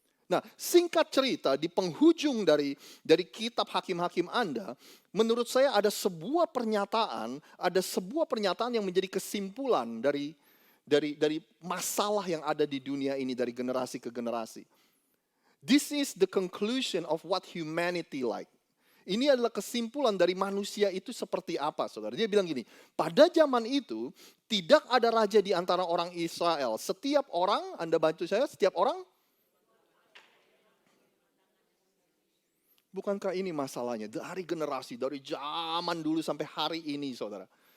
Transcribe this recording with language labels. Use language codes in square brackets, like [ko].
[id] Nah, singkat cerita di penghujung dari kitab hakim-hakim Anda, menurut saya ada sebuah pernyataan yang menjadi kesimpulan dari masalah yang ada di dunia ini dari generasi ke generasi. [en] This is the conclusion of what humanity like. [id] Ini adalah kesimpulan dari manusia itu seperti apa, saudara. Dia bilang gini, pada zaman itu tidak ada raja di antara orang Israel. Setiap orang, Anda bantu saya, setiap orang. Bukankah ini masalahnya? Dari generasi, dari zaman dulu sampai hari ini, saudara.